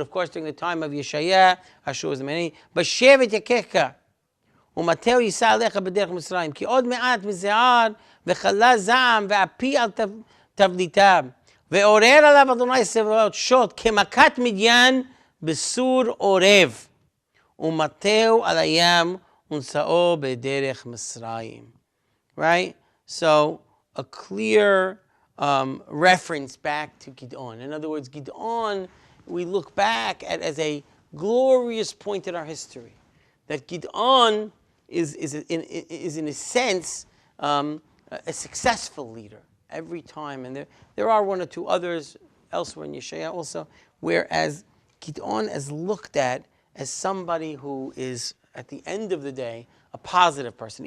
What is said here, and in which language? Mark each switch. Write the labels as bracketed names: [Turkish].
[English] Of course, during the time of Yeshaya, Ashur was the many. But shevet yakechka. [Hebrew] ומטהו יישא עליך בדרך מצרים, כי עוד מעט מזער וחלה זעם ואפי על תבליטיו, ועורר עליו אדוני צבאות שוט כמכת מדיין בסור עורב, ומטהו על הים ונשאו בדרך מצרים. [English] Right? So, a clear reference back to Gideon. In other words, Gideon, we look back at as a glorious point in our history. That Gideon is in a sense a successful leader every time. And there are one or two others elsewhere in Yeshaya also, whereas Gideon is looked at as somebody who is, at the end of the day, a positive person.